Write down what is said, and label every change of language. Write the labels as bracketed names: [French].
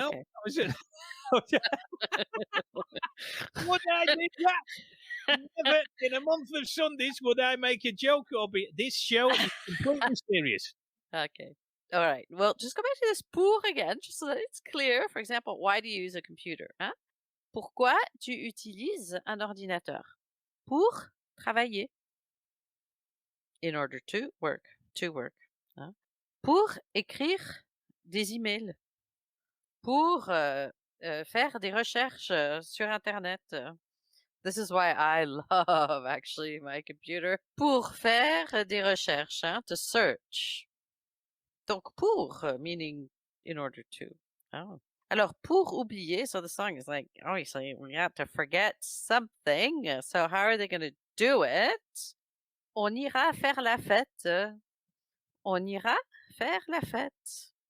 [English] No, that was it. Would I do that? Never in a month of Sundays would I make a joke or be. This show is completely serious. Okay. All right. Well, just go back to this pour again, just so that it's clear. For example, why do you use a computer? [French] Pourquoi tu utilises un ordinateur? Pour travailler. [English] In order to work. To work. [French] Pour écrire des emails. Pour faire des recherches sur Internet. [English] This is why I love, actually, my computer. [French] Pour faire des recherches, [English] to search. Donc, pour, meaning in order to. Oh. Alors, pour oublier, so the song is like, obviously, we have to forget something. So how are they going to do it? [French] On ira faire la fête. On ira faire la fête.